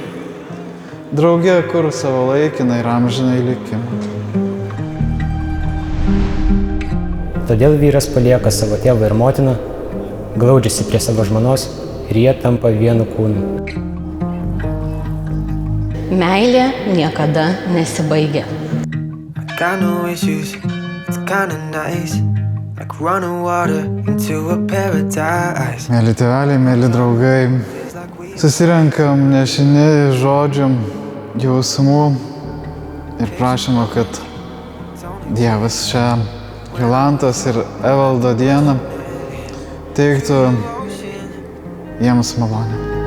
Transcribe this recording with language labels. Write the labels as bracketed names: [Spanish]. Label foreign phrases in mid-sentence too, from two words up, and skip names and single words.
[Lithuanian] Drauge kur savo laikiną ir amžinai likimą. Todėl vyras palieka savo tėvą ir motiną, glaudžiasi prie savo žmonos ir jie tampa vienu kūnu. Meilė niekada nesibaigia. [English] Got no issues, it's kinda nice, like running water into a paradise. [Lithuanian] Mėly tėveliai, mėly draugai, susirenkam nešini žodžių, jausmų ir prašymą, kad Dievas šią Jolantos ir Evaldo dieną teiktų jiems malonę.